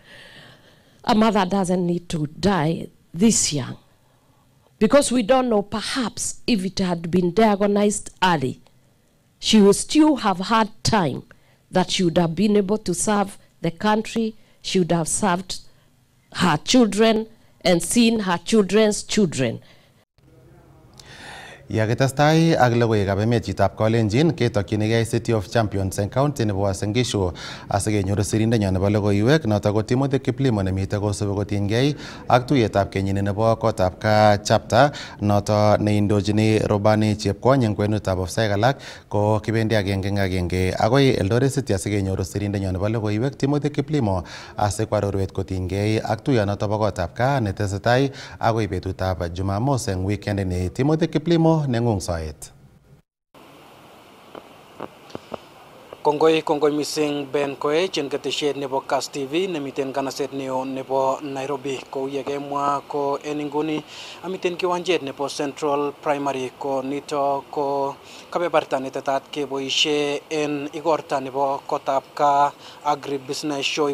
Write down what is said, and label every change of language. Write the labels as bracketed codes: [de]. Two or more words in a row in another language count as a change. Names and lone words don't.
[en] A mother doesn't need to die this young, because we don't know, perhaps if it had been diagnosed early, she would still have had time that she would have been able to serve the country, she would have served her children and seen her children's children. [kln] Yakitestai ak logoiwekab emet chitab Kalenjin ketokyinigei City of Champions eng county nebo Uasin Gishu asikenyoru sirindenyo nebo logoiwek notok ko Timothy Kiplimo nemitei kosubi kotinygei ak tuiyetab kenyini nebo kotab ka chapter notok neindochini Robani Chepkwony eng kwenutab ofsaek alak ko kibendi agenge agoi Eldoret City asikenyoru sirindenyo nebo logoiwek Timothy Kiplimo asikwarorwet kotinygei ak tuiyonotok bo kotab ka netesetai agoi betutab Jumamos eng weekend ni. Timothy Kiplimo nengung soet. Kongoi missing Ben Koech en ketesiet nebo Kass TV nemiten kanaset neo nebo Nairobi. Ko yekemwa ko en inguni amiten kiwanjet nebo Central Primary ko nito ko kebeberta netetat keboishe en igorta nebo kotab ka Agri Business Show.